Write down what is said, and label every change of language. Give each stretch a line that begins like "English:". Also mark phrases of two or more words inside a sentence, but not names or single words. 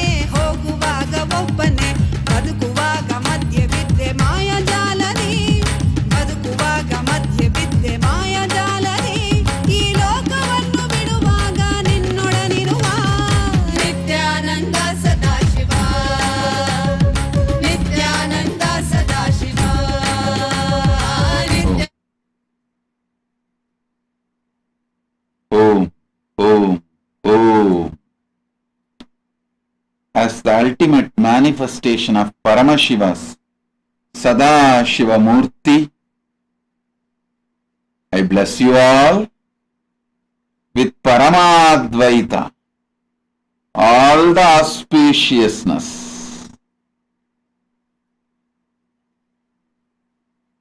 Kannada: ಹೋಗುವಾಗ ಒಬ್ಬನೇ, ಬದುಕುವಾಗ ಮಧ್ಯೆ ಬಿದ್ದೆ ಮಾಯಜಾಲರಿ, ಬದುಕುವಾಗ ಮಧ್ಯೆ ಬಿದ್ದೆ ಮಾಯಜಾಲರಿ, ಈ ಲೋಕವನ್ನು ಬಿಡುವಾಗ ನಿನ್ನೊಡನಿರುವ ನಿತ್ಯಾನಂದ ಸದಾಶಿವ, ನಿತ್ಯಾನಂದ ಸದಾಶಿವ, ನಿತ್ಯ
Sanskrit: Om, Om, Om.
English: As the ultimate manifestation of Paramashiva's Sadashiva Murty, I bless you all with Paramadvaita, all the auspiciousness.